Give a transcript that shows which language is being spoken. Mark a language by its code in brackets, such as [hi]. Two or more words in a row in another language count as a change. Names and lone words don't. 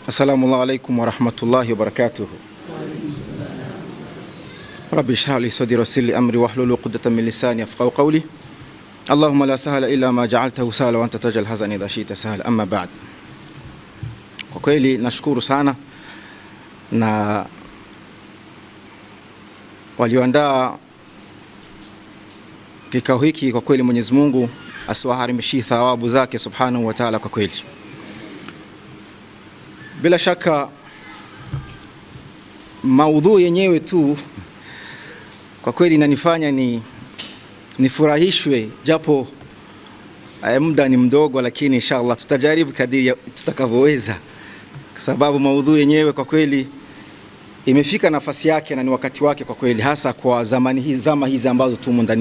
[ar] السلام عليكم ورحمة الله وبركاته. رب اشرح لي صدري ويسر لي أمري واحلل عقدة من لساني يفقهوا قولي. اللهم لا سهل إلا ما جعلته سهلا وأنت تجعل الحزن إذا شئت سهلا. أما بعد. [sw] Kwa kweli nashukuru sana na walioandaa kikao hiki. Kwa kweli Mwenyezi Mungu asiwaharimishie thawabu zake [ar] سبحانه وتعالى. [sw] Kwa kweli bila shaka maudhui yenyewe tu kwa kweli inanifanya nifurahishwe, japo muda ni mdogo, lakini inshallah tutajaribu kadiri tutakavyoweza, kwa sababu maudhui yenyewe kwa kweli imefika nafasi yake na ni wakati wake kwa kweli, hasa kwa zama hizi ambazo tumo ndani.